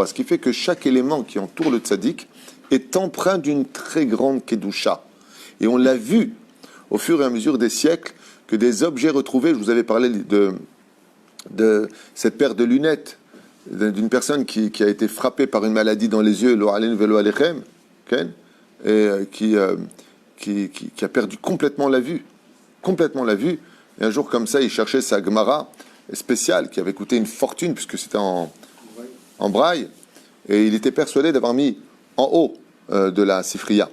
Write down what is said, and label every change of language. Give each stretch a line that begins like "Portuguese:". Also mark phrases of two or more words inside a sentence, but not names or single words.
French: Ce qui fait que chaque élément qui entoure le tzaddik est empreint d'une très grande kedusha. Et on l'a vu au fur et à mesure des siècles que des objets retrouvés, je vous avais parlé de cette paire de lunettes d'une personne qui a été frappée par une maladie dans les yeux,
Hebrew: lo aleinu velo alechem,
French: et qui a perdu complètement la vue. Complètement la vue. Et un jour comme ça, il cherchait sa Gemara spéciale qui avait coûté une fortune puisque c'était en braille. Et il était persuadé d'avoir mis en haut de la Sifriya.